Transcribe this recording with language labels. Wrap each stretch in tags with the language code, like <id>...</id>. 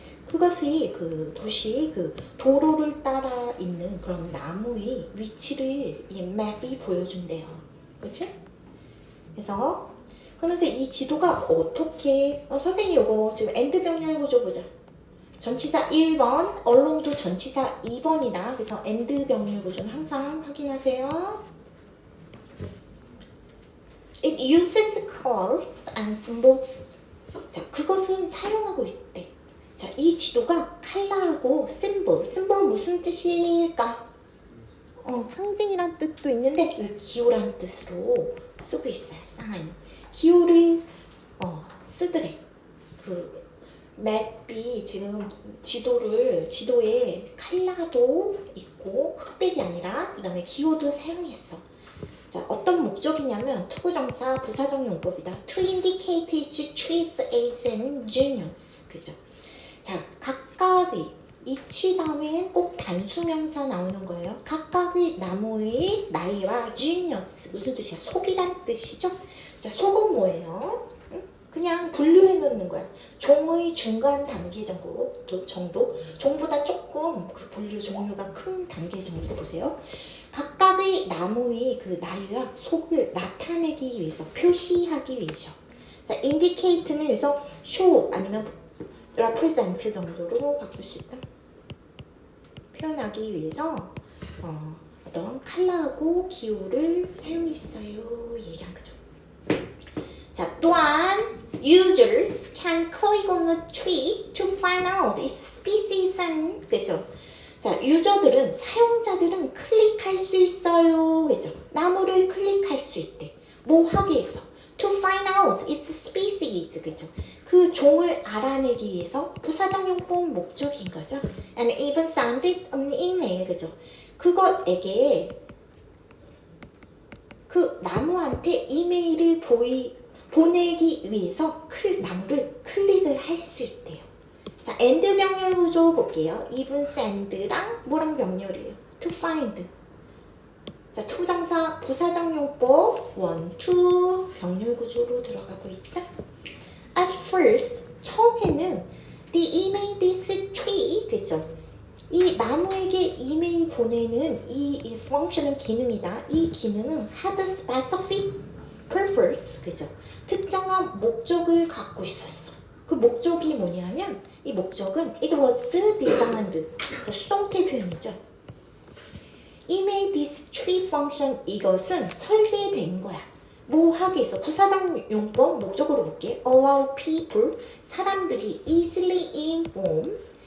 <ko>그것이 그 도시 그 도로를 따라 있는 그런 나무의 위치를 이 맵이 보여준대요. 그치? 그래서 그러면서 이 지도가 어떻게 선생님 이거 지금 엔드 병렬 구조 보자. 전치사 1번, 얼롱도 전치사 2번이다. 그래서 엔드 병렬 구조는 항상 확인하세요.</ko> <en>It uses colors and symbols.</en> <ko>자, 그것은 사용하고 있대. 자, 이 지도가 컬러하고 심볼 무슨 뜻일까? 상징이란 뜻도 있는데 왜 기호란 뜻으로 쓰고 있어요. sign. 기호를 쓰더래. 그 맵이 지금 지도에 컬러도 있고 흑백이 아니라 그 다음에 기호도 사용했어. 자, 어떤 목적이냐면 투부정사 부사적 용법이다.</ko> <en>To indicate its trees, age and genus.</en> <ko>그죠? 자, 각각의 이치 다음엔 꼭 단수명사 나오는 거예요. 각각의 나무의 나이와 genus 무슨 뜻이야? 속이란 뜻이죠? 자, 속은 뭐예요? 그냥 분류해 놓는 거야. 종의 중간 단계 정도, 종보다 조금 그 분류 종류가 큰 단계 정도로 보세요. 각각의 나무의 그 나이와 속을 나타내기 위해서, 표시하기 위해서. 자, indicate는 여기서 show 아니면 represent 정도로 바꿀 수 있다. 표현하기 위해서 어떤 컬러하고 기호를 사용했어요. 얘기한 거죠. 자, 또한</ko> <en>users can click on a tree to find out its species and 그죠?</en> <ko>자, 유저들은 사용자들은 클릭할 수 있어요. 그죠? 나무를 클릭할 수 있대. 뭐 하기 위해서?</ko> <en>To find out its species. 그죠?</en> <ko>그 종을 알아내기 위해서 부사적 용법 목적인 거죠.</ko> <en>And even send an email. 그죠?</en> <ko>그것에게 그 나무한테 이메일을 보내기 위해서 나무를 클릭을 할 수 있대요. 자, 엔드 병렬 구조 볼게요.</ko> <en>even send</en> <ko>랑 뭐랑 병렬이에요?</ko> <en>to find.</en> <ko>자, 투정사 부사적 용법 1, 2 병렬 구조로 들어가고 있죠.</ko> <en>At first,</en> <ko>처음에는</ko> <en>the email this tree, 그죠?</en> <ko>이 나무에게 이메일 보내는 이 펑션은 기능이다. 이 기능은</ko> <en>had a specific purpose, 그죠?</en> <ko>특정한 목적을 갖고 있었어. 그 목적이 뭐냐면 이 목적은</ko> <en>it was designed.</en> <ko>자, 수동태 표현이죠.</ko> <en>email this tree function</en> <ko>이것은 설계된 거야. 뭐 하기 위해서 부사적 용법 목적으로 볼게.</ko> <en>allow people</en> <ko>사람들이</ko> <en>easily inform.</en>